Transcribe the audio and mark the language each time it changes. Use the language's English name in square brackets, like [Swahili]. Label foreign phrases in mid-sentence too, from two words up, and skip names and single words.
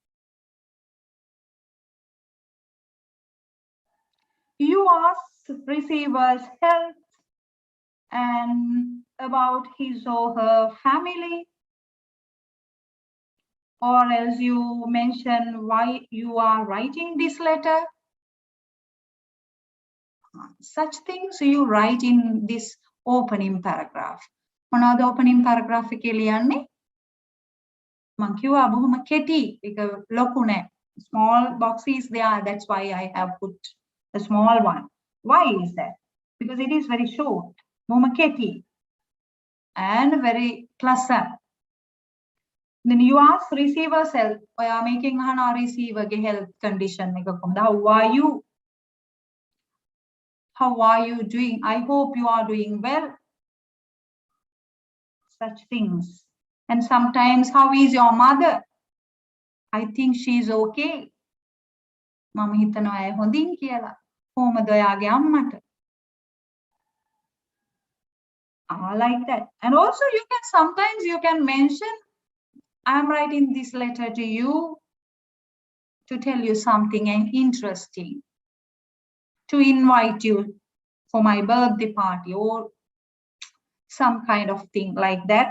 [English] You ask receiver's health and about his or her family, or else you mention why you are writing this letter. Such things you write in this opening paragraph. Another opening paragraph [Sinhala] එකේ ලියන්නේ මං කිව්වා බොහොම කෙටි එක ලොකු නෑ. [English] Small box is there, that's why I have put a small one. Why is that? Because it is very short, [Sinhala] බොහොම කෙටි [English] and very pleasant. Then you ask receiver's health. [Sinhala] ඔයා මේකෙන් අහනවා receiver ගේ [English] health condition [Sinhala] එක කොහොමද? [English] How are you? How are you doing? I hope you are doing well. Such things. And sometimes, how is your mother? I think she is okay. [Sinhala] මම හිතනවා ඇය හොඳින් කියලා. කොහොමද ඔයාගේ අම්මට? [English] I like that. And also sometimes you can mention, I am writing this letter to you to tell you something interesting, to invite you for my birthday party or some kind of thing like that.